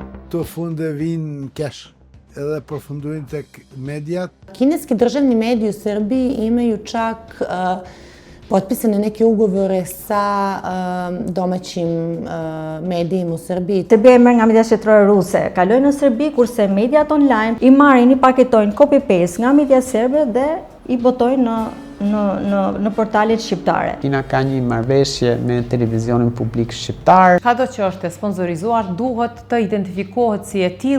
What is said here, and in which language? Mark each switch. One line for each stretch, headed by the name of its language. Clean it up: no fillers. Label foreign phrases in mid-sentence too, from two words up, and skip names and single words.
Albanian: këto funde vinë kesh edhe përfundojnë tek mediat.
Serbian: Kineski državni mediji u Srbiji imaju čak potpisane neke ugovore sa domaćim medijima u Srbiji.
Albanian: Serbia e merr nga media shtetërore ruse, kalojnë në Serbi, kurse mediat online i marrin, i paketojnë copy-paste nga media serbe dhe i botojnë në portalet shqiptare. Kina ka një marrëveshje me televizionin publik shqiptar. Çdo që është e sponsorizuar duhet të identifikohet si e tillë.